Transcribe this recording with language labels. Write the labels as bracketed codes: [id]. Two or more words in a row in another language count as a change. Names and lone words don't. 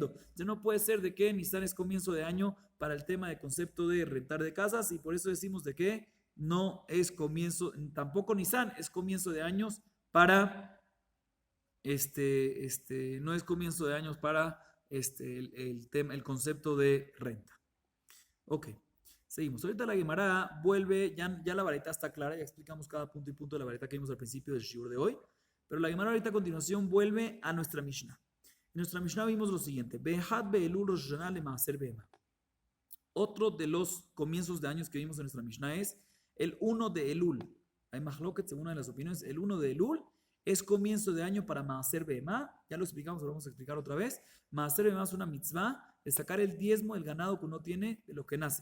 [es] Entonces no puede ser de que Nisan es comienzo de año para el tema de concepto de rentar de casas, y por eso decimos de que no es comienzo, tampoco Nisan es comienzo de años para no es comienzo de años para tema, el concepto de renta. Ok, seguimos. Ahorita la Gemara vuelve, ya la vareta está clara, ya explicamos cada punto y punto de la vareta que vimos al principio del shiur de hoy, pero la Gemara ahorita a continuación vuelve a nuestra Mishnah. En nuestra Mishnah vimos lo siguiente: [he] באחד באלול ראש השנה למעשר בהמה. [es] Otro de los comienzos de años que vimos en nuestra Mishnah es el 1 de Elul. Hay mahloket, según una de las opiniones. El 1 de Elul es comienzo de año para [he] מעשר בהמה. [es] Ya lo explicamos, lo vamos a explicar otra vez. [he] מעשר בהמה [es] es una mitzvah de sacar el diezmo del ganado que uno tiene de lo que nace.